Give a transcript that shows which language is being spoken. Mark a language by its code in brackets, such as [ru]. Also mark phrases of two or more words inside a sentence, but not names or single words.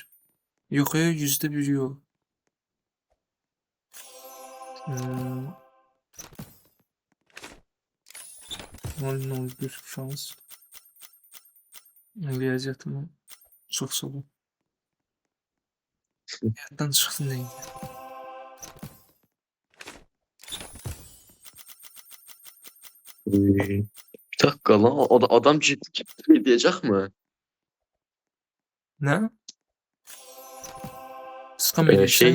[az] Yox, %1 yox. 0.01 şans. Riyaziyyatımı çox sağ ol. Yaddan çıxdı neydi? [tr] Bir dakika lan, adam ciddi diyecek mi? [az] Nə? Skam Şey